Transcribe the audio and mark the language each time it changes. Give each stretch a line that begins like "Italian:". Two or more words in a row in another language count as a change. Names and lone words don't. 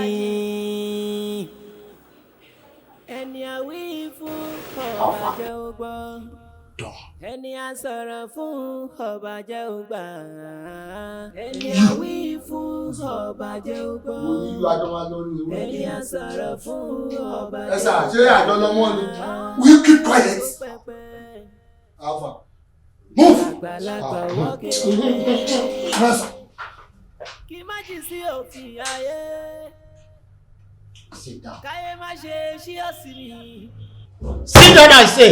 Yoruba: Ẹni àwí fún ọba jẹ́ ó gbọ́. Ẹni a sọ̀rọ̀ fún ọba jẹ́ ó gbà. Ẹni a wí fún ọba jẹ́ ó gbọ́. Ẹni a sọ̀rọ̀ fún ọba jẹ́ ó gbà. Ẹ sà, ṣé àjọ lọ́mọ ni?
English: Will you keep quiet? Alpha. Move!
Yoruba: Àgbàlagbà wọ́kẹ́. Kí má jì sí òfin ayé.
English: Sit down.
Yoruba: Káyé má ṣe ṣí ọ̀sìn mi.
English: Sit down, I say.